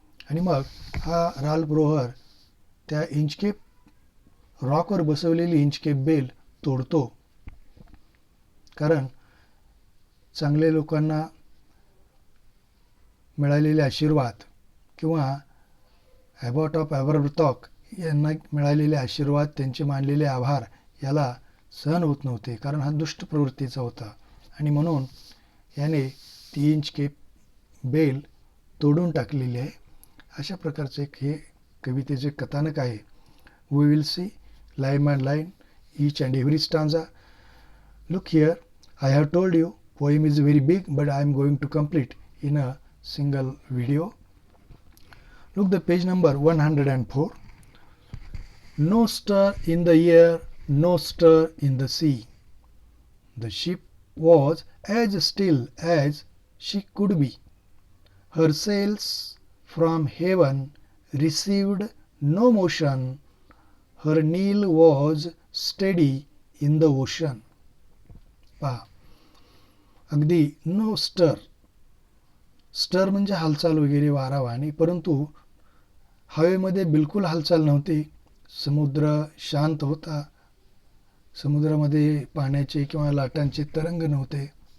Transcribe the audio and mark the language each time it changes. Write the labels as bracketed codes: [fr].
[mr] आणि मग हा राल्फ रोहर त्या इंचकेप रॉकवर बसवलेली इंचकेप बेल तोडतो, कारण चांगल्या लोकांना मिळालेले आशीर्वाद किंवा ॲबॉट ऑफ ॲबॉरब्रथॉक यांना मिळालेले आशीर्वाद, त्यांचे मानलेले आभार याला सहन होत नव्हते, कारण हा दुष्ट प्रवृत्तीचा होता आणि म्हणून याने ती इंचकेप बेल तोडून टाकलेली आहे. अशा प्रकारचे हे कवितेचे कथानक आहे. [en] We will see line by line each and every stanza. Look here, I have told you poem is very big, but I am going to complete in a single video. Look the page number 104. No stir in the air, no stir in the sea. The ship was as still as she could be. Her sails from heaven received no motion. Her keel was steady in the ocean. [mr] पहा, अगदी [en] No stir. [mr] स्टर म्हणजे हालचाल वगैरे, वारा वाहणे, परंतु हवेमध्ये बिलकुल हालचाल नव्हती. समुद्र शांत होता. समुद्रामध्ये पाण्याचे किंवा लाटांचे तरंग नव्हते.